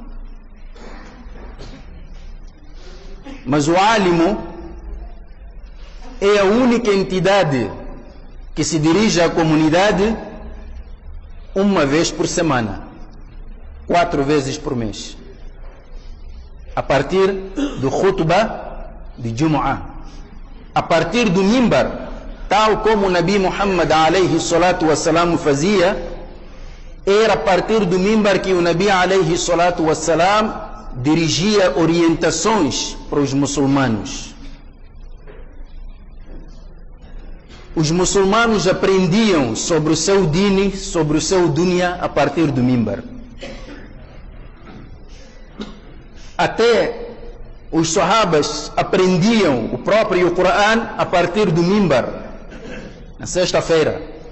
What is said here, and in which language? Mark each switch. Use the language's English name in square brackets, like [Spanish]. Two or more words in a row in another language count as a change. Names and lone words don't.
[Portuguese] Mas o álimo é a única entidade que se dirige à comunidade uma vez por semana, 4 vezes por mês, a partir do khutbah de Jumu'ah, a partir do mimbar, tal como o Nabi Muhammad [Arabic] عليه الصلاة والسلام [Portuguese] fazia. Era a partir do mimbar que o Nabi [Arabic] عليه الصلاة والسلام [Portuguese] dirigia orientações para os muçulmanos. Os muçulmanos aprendiam sobre o seu dini, sobre o seu dunya, a partir do mimbar. Até os sahabas aprendiam o próprio Coran a partir do mimbar, na sexta-feira.